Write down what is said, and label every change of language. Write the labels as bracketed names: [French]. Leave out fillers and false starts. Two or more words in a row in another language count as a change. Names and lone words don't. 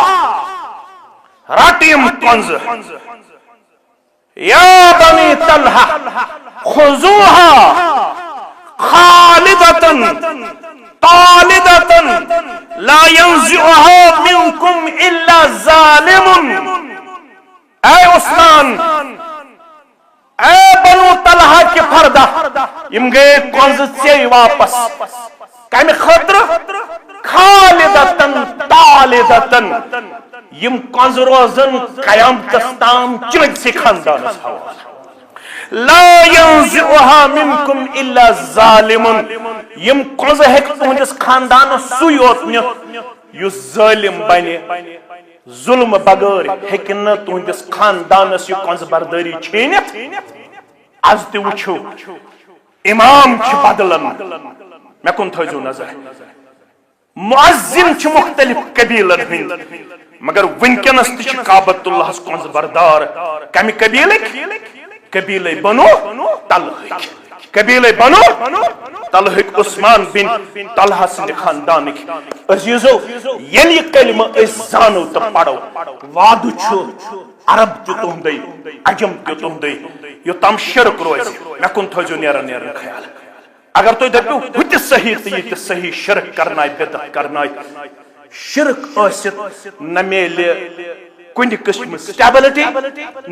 [Kashmiri] رٹ یِم کۄنٛزٕ [Arabic] یا بنی طلحہ خُذوٗہا خالدتن طالدتن لا ينزعها منكم الا ظالم [Kashmiri] اے عثمان اے بنو طلحہ کی فردہ یم گئے کنز سے واپس کمی خطر [Arabic] خالدتن طالدتن [Kashmiri] یم کنز روزن قیامتس تام چنگ سے خاندانس حوالہ [Arabic] لا ينزعها منكم الا ظالم [Kashmiri] یم کنز ہیک تہندس خاندانس سُے یوت نِتھ یُس ظٲلم بنہِ ظلم بغٲر ہیکہِ نہٕ تہندس خاندانس یہ کنز بردٲری چھیٖنِتھ آز تہِ وٕچھو امام چھِ بدلن مےٚ کُن تھٲیزو نظر مؤذن چھِ مختلف قبیلن ہٕنٛدۍ مگر وٕنکٮ۪نس تہِ چھِ کعبۃ اللہس کنز بردار کمہِ قبیلٕکۍ قبیلے بنو طلحہ قبیلے بنو طلحہ عثمان بن طلحہ سند خاندانک عزیزو ییٚلہِ یہِ کلمہ أسۍ زانو تہٕ پرو وعدٕ چھُ عرب تہِ تُہُنٛدٕے عجم تہِ تُہُنٛدٕے یوٚتام شرک روزِ مےٚ کُن تھٲیزو نیران نیران خیال اگر تُہۍ دٔپِو ہُہ تہِ صحیح تہٕ یہِ تہِ صحیح شرک کرناے بدعت کرناے شرک ٲسِتھ نہ میلہِ کُنہِ قٕسمہٕ سٹیبلٹی نہ